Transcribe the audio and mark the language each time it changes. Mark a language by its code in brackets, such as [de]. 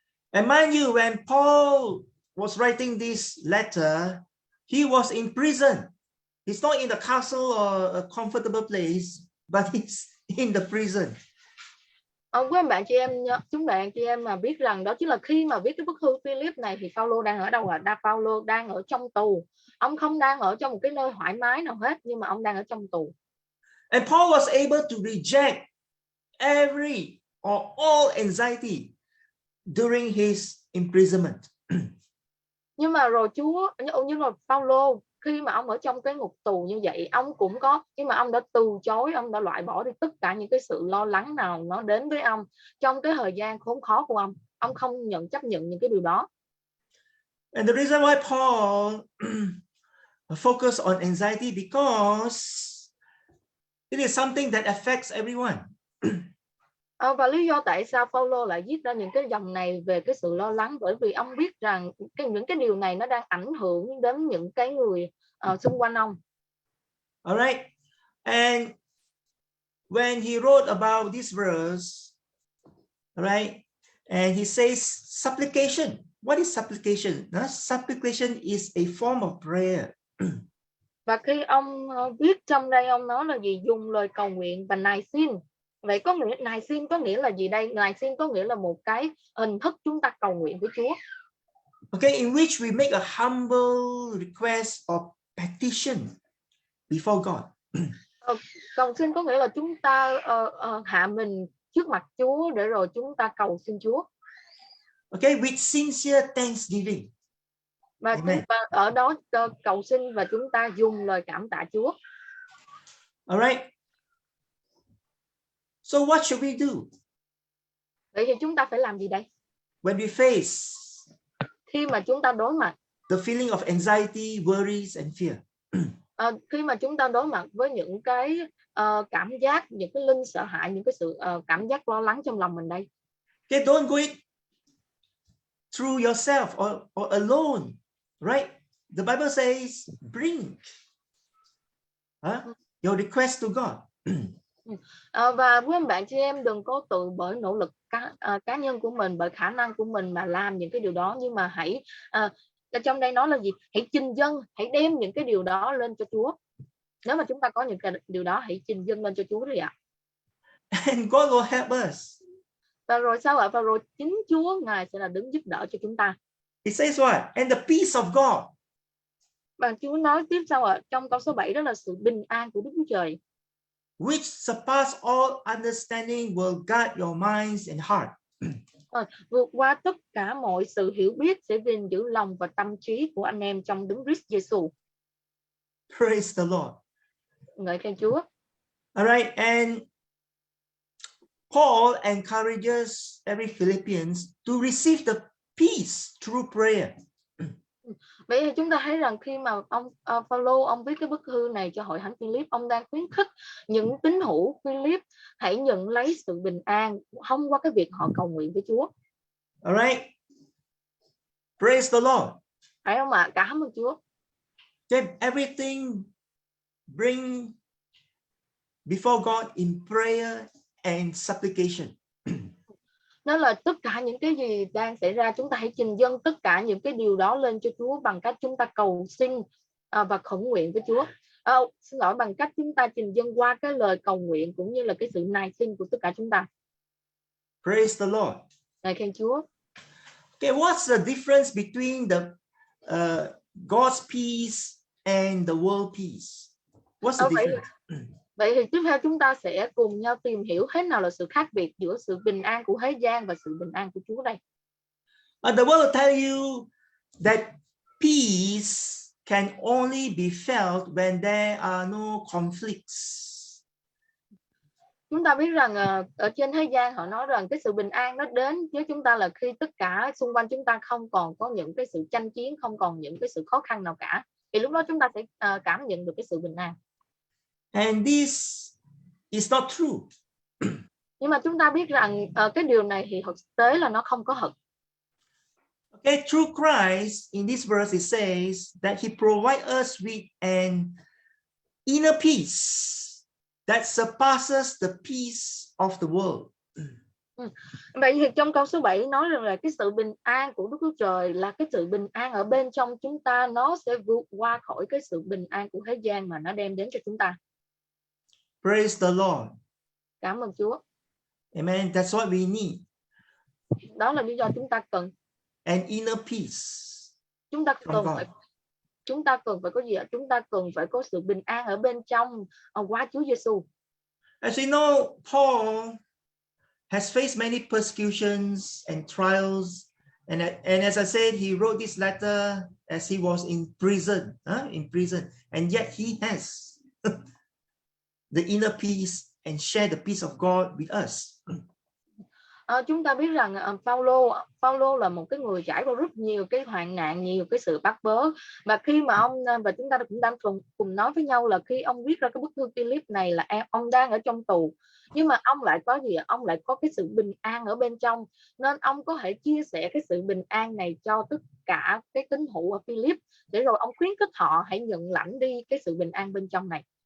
[en] And mind you, when Paul was writing this letter, he was in prison. He's not in the castle or a comfortable place, but he's in the prison. [vi] Quý anh bạn chị em, chúng bạn chị em mà biết rằng đó chính là khi mà viết cái bức thư Philip này thì Phaolô đang ở đâu ạ? Phaolô đang ở trong tù. Ông không đang ở trong một cái nơi thoải mái nào hết, nhưng mà ông đang ở trong tù. [en] And Paul was able to reject every or all anxiety during his imprisonment. [vi] Nhưng mà rồi Chúa, nhưng mà Phaolô khi mà ông ở trong cái ngục tù như vậy, ông cũng có, nhưng mà ông đã từ chối, ông đã loại bỏ đi tất cả những cái sự lo lắng nào nó đến với ông trong cái thời gian khốn khó của ông không chấp nhận những cái điều đó. [en] And the reason why Paul focus on anxiety because it is something that affects everyone. [vi] Và lý do tại sao Phaolô lại viết ra những cái dòng này về cái sự lo lắng, bởi vì ông biết rằng những cái điều này nó đang ảnh hưởng đến những cái người xung quanh ông. [en] All right. And when he wrote about this verse, all right, and he says supplication. What is supplication? Supplication is a form of prayer. [vi] Và khi ông viết trong đây, ông nói là gì? Dùng lời cầu nguyện và nài xin. Vậy có nghĩa nài xin có nghĩa là gì đây? Nài xin có nghĩa là một cái hình thức chúng ta cầu nguyện với Chúa. [en] Okay, in which we make a humble request or petition before God. [vi] Cầu xin có nghĩa là chúng ta hạ mình trước mặt Chúa để rồi chúng ta cầu xin Chúa. [en] Okay, with sincere thanksgiving. [vi] Và chúng ta ở đó cầu xin và chúng ta dùng lời cảm tạ Chúa. [en] All right. So what should we do? [vi] Vậy thì chúng ta phải làm gì đây? [en] When we face [vi] khi mà chúng ta đối mặt [en] the feeling of anxiety, worries and fear. [vi] Khi mà chúng ta đối mặt với những cái cảm giác, những cái linh sợ hãi, những cái sự cảm giác lo lắng trong lòng mình đây. [en] Okay, don't go it through yourself or alone, right? The Bible says, bring your request to God. [vi] Và quý anh bạn chị em đừng có tự bởi nỗ lực cá nhân của mình, bởi khả năng của mình mà làm những cái điều đó, nhưng mà hãy trong đây nói là gì? Hãy trình dâng, hãy đem những cái điều đó lên cho Chúa. Nếu mà chúng ta có những cái điều đó, hãy trình dâng lên cho Chúa đi ạ. [en] And God will help us. [vi] Và rồi sao ạ? Và rồi chính Chúa Ngài sẽ là đứng giúp đỡ cho chúng ta. [en] It says what? And the peace of God. [vi] Và Chúa nói tiếp sao ạ? Trong câu số 7 đó là sự bình an của Đức Chúa Trời, [en] which surpass all understanding will guard your minds and heart. [vi] Vượt qua tất cả mọi sự hiểu biết sẽ gìn giữ lòng và tâm trí của anh em trong Đấng Christ Giêsu. [en] Praise the Lord. [vi] Ngợi khen Chúa. [en] All right, and Paul encourages every Philippians to receive the peace through prayer. [vi] Vậy thì chúng ta thấy rằng khi mà ông Phaolô ông viết cái bức thư này cho hội thánh Philip, ông đang khuyến khích những tín hữu Philip hãy nhận lấy sự bình an thông qua cái việc họ cầu nguyện với Chúa. [en] All right. Praise the Lord. [vi] Phải không ạ? Cảm ơn Chúa. [en] Then everything bring before God in prayer and supplication. [vi] Đó là tất cả những cái gì đang xảy ra, chúng ta hãy trình dâng tất cả những cái điều đó lên cho Chúa bằng cách chúng ta cầu xin và khẩn nguyện với Chúa. Xin lỗi, bằng cách chúng ta trình dâng qua cái lời cầu nguyện cũng như là cái sự nài xin của tất cả chúng ta. [en] Praise the Lord. [vi] Ngợi khen Chúa. [en] Okay, what's the difference between the God's peace and the world peace? What's the difference? [vi] Vậy thì tiếp theo chúng ta sẽ cùng nhau tìm hiểu thế nào là sự khác biệt giữa sự bình an của thế gian và sự bình an của Chúa đây. [en] The world will tell you that peace can only be felt when there are no conflicts. [vi] Chúng ta biết rằng ở trên thế gian họ nói rằng cái sự bình an nó đến với chúng ta là khi tất cả xung quanh chúng ta không còn có những cái sự tranh chiến, không còn những cái sự khó khăn nào cả. Thì lúc đó chúng ta sẽ cảm nhận được cái sự bình an. [en] And this is not true. [vi] Nhưng mà chúng ta biết rằng cái điều này thì thực tế là nó không có thật. [en] Okay, through Christ, in this verse it says that he provides us with an inner peace that surpasses the peace of the world. [vi] Vậy thì trong câu số 7 nói rằng là cái sự bình an của Đức Chúa Trời là cái sự bình an ở bên trong chúng ta, nó sẽ vượt qua khỏi cái sự bình an của thế gian mà nó đem đến cho chúng ta. [en] Praise the Lord. [vi] Cảm ơn Chúa. [en] Amen. That's what we need. [vi] Đó là lý do chúng ta cần [en] An inner peace. [vi] Chúng ta cần phải có gì ạ? Chúng ta cần phải có sự bình an ở bên trong qua Chúa Giêsu. [en] As we know, Paul has faced many persecutions and trials And as I said, he wrote this letter as he was in prison, and yet he has the inner peace and share the peace of God with us. [vi] Chúng ta biết rằng Phaolô là một cái người trải qua rất nhiều cái hoạn nạn, nhiều cái sự bắt bớ, và khi mà và chúng ta cũng đang cùng nói với nhau là khi ông viết ra cái bức thư Philip này là ông đang ở trong tù, nhưng mà ông lại có gì? Ông lại có cái sự bình an ở bên trong, nên ông có thể chia sẻ cái sự bình an này cho tất cả cái tín hữu ở Philip, để rồi ông khuyến khích họ hãy nhận lãnh đi cái sự bình an bên trong này.